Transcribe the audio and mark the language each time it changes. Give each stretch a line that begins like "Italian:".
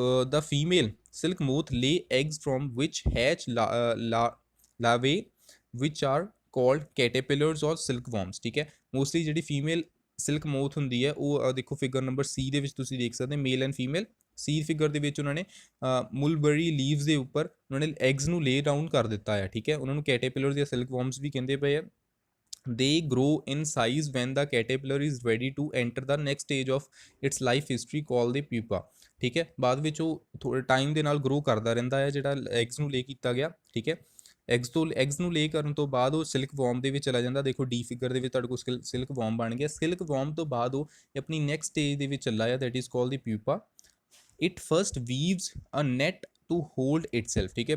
English: ਦਾ female silk moth lay eggs from which hatch larvae which are called caterpillars or silk worms,
Punjabi: ਠੀਕ ਹੈ। ਮੋਸਟਲੀ ਜਿਹੜੀ ਫੀਮੇਲ ਸਿਲਕ ਮੋਥ ਹੁੰਦੀ ਹੈ ਉਹ ਦੇਖੋ ਫਿਗਰ ਨੰਬਰ C ਦੇ ਵਿੱਚ ਤੁਸੀਂ ਦੇਖ ਸਕਦੇ ਮੇਲ ਐਂਡ ਫੀਮੇਲ। C ਫਿਗਰ ਦੇ ਵਿੱਚ ਉਹਨਾਂ ਨੇ ਮੁਲਬਰੀ ਲੀਵਸ ਦੇ ਉੱਪਰ ਉਹਨਾਂ ਨੇ ਐਗਸ ਨੂੰ ਲੇ ਡਾਊਨ ਕਰ ਦਿੱਤਾ ਹੈ, ਠੀਕ ਹੈ। ਉਹਨਾਂ ਨੂੰ ਕੈਟਰਪਿਲਰਸ ਜਾਂ ਸਿਲਕ ਵਾਰਮਸ ਵੀ ਕਹਿੰਦੇ ਪਏ ਆ।
English: they grow in size when the caterpillar is ready to enter the next stage of its life history called the pupa,
Punjabi: ਠੀਕ ਹੈ। ਬਾਅਦ ਵਿੱਚ ਉਹ ਥੋੜੇ ਟਾਈਮ ਦੇ ਨਾਲ ਗਰੋ ਕਰਦਾ ਰਹਿੰਦਾ ਹੈ ਜਿਹੜਾ ਐਗਸ ਨੂੰ ਲੇ ਕੀਤਾ ਗਿਆ, ਠੀਕ ਹੈ। ਐਗਸ ਨੂੰ ਲੇ ਕਰਨ ਤੋਂ ਬਾਅਦ ਉਹ ਸਿਲਕ ਵਾਰਮ ਦੇ ਵਿੱਚ ਚਲਾ ਜਾਂਦਾ। ਦੇਖੋ D ਫਿਗਰ ਦੇ ਵਿੱਚ ਤੁਹਾਡੇ ਕੋਲ ਸਿਲਕ ਵਾਰਮ ਬਣ ਗਿਆ। ਸਿਲਕ ਵਾਰਮ ਤੋਂ ਬਾਅਦ ਉਹ ਆਪਣੀ ਨੈਕਸਟ ਸਟੇਜ ਦੇ ਵਿੱਚ ਚੱਲਾ ਆ,
English: That is called the pupa. It first weaves a net to hold itself,
Punjabi: ਠੀਕ ਹੈ।